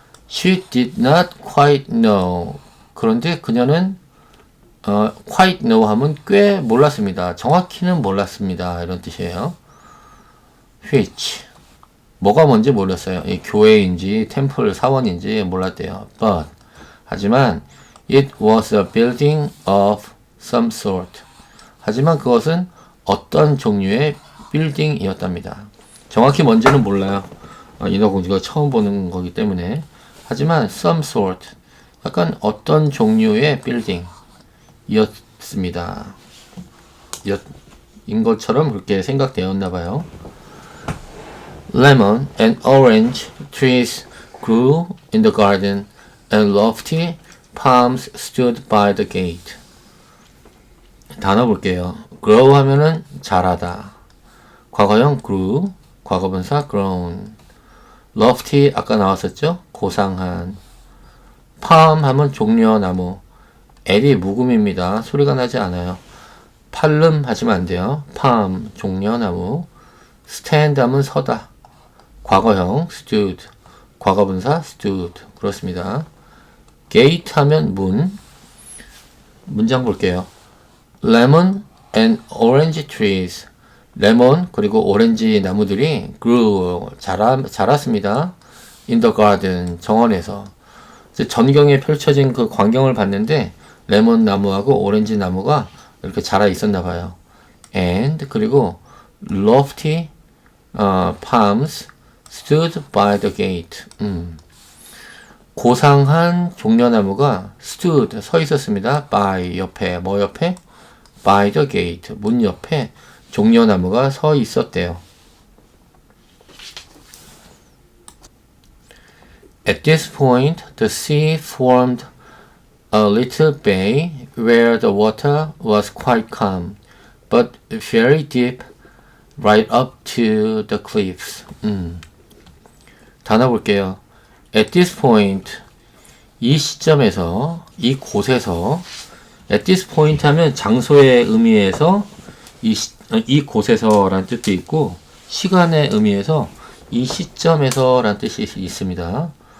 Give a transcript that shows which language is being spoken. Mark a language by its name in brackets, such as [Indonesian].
[English] She did not quite know. [Korean] 그런데 그녀는 [English] quite know [Korean] 하면 꽤 몰랐습니다. 정확히는 몰랐습니다. 이런 뜻이에요. which, 뭐가 뭔지 몰랐어요. 이 교회인지 템플 사원인지 몰랐대요. [English] But, [Korean] 하지만 [English] it was a building of some sort. [Korean] 하지만 그것은 어떤 종류의 빌딩이었답니다. 정확히 뭔지는 몰라요. 인어공주가 처음 보는 거기 때문에. 하지만 [English] some sort, [Korean] 약간 어떤 종류의 빌딩이었습니다. 인 것처럼 그렇게 생각되었나 봐요. [English] Lemon and orange trees grew in the garden, and lofty palms stood by the gate. [Korean] 단어 볼게요. grow 하면은 자라다. 과거형 grew, 과거분사 grown. lofty 아까 나왔었죠? 고상한. palm 하면 종려나무. L이 묵음입니다. 소리가 나지 않아요. 팔름 하시면 안 돼요. palm, 종려나무. stand 하면 서다. 과거형 stood, 과거분사 stood. 그렇습니다. gate 하면 문. 문장 볼게요. [English] Lemon and orange trees. [Korean] 레몬 그리고 오렌지 나무들이 grew, 자랐습니다. [English] in the garden, [Korean] 정원에서. 전경에 펼쳐진 그 광경을 봤는데 레몬 나무하고 오렌지 나무가 이렇게 자라 있었나 봐요. [English] And, [Korean] 그리고 [English] lofty palms stood by the gate. [Korean] 고상한 종려나무가 stood 서 있었습니다. by 옆에 뭐 옆에? [English] by the gate [Korean] 문 옆에 종려나무가 서 있었대요. [English] At this point, the sea formed a little bay where the water was quite calm, but very deep right up to the cliffs. [Korean] 단어 볼게요. [English] At this point, [Korean] 이 시점에서, 이 곳에서, at this point 하면 장소의 의미에서 이 곳에서 라는 뜻도 있고, 시간의 의미에서 이 시점에서 라는 뜻이 있습니다.